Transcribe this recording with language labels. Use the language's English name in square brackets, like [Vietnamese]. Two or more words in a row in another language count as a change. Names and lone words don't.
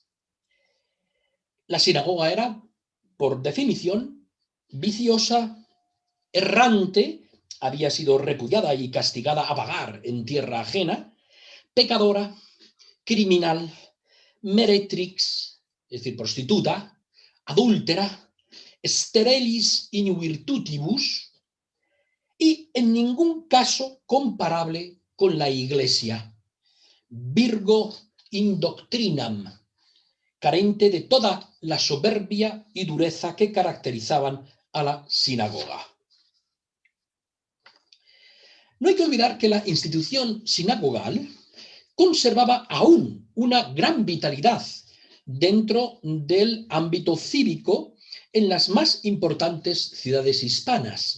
[Spanish] La sinagoga era, por definición, viciosa, errante, había sido repudiada y castigada a vagar en tierra ajena, pecadora, criminal, meretrix, es decir, prostituta, adúltera, [Latin] sterilis in virtutibus, [Spanish] y en ningún caso comparable con la Iglesia, [Latin] virgo in doctrinam, [Spanish] carente de toda la soberbia y dureza que caracterizaban a la sinagoga. No hay que olvidar que la institución sinagogal conservaba aún una gran vitalidad dentro del ámbito cívico en las más importantes ciudades hispanas.